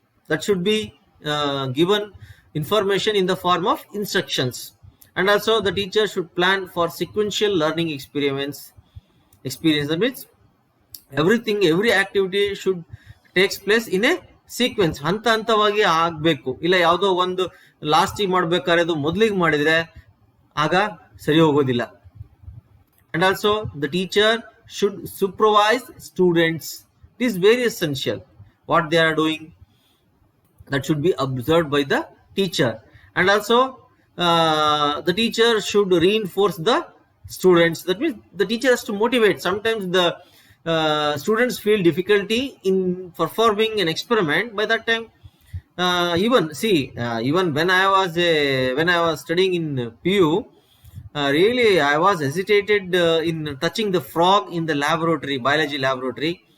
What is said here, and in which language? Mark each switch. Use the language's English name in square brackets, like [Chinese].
[English] That should be given information in the form of instructions. And also the teacher should plan for sequential learning experience. That means every activity should takes place in a sequence, [Kannada] ಹಂತ ಹಂತವಾಗಿ ಆಗ್ಬೇಕು. ಇಲ್ಲ ಯಾವುದೋ ಒಂದು ಲಾಸ್ಟಿಗೆ ಮಾಡ್ಬೇಕಾದ್ರೆ ಅದು ಮೊದಲಿಗೆ ಮಾಡಿದ್ರೆ ಆಗ ಸರಿ ಹೋಗೋದಿಲ್ಲ. [English] And also the teacher should supervise students. It is very essential. What they are doing, that should be observed by the teacher. And also the teacher should reinforce the students. That means the teacher has to motivate. Sometimes the students feel difficulty in performing an experiment, by that time even when I was studying in PU, really I was hesitated in touching the frog in the laboratory, biology laboratory.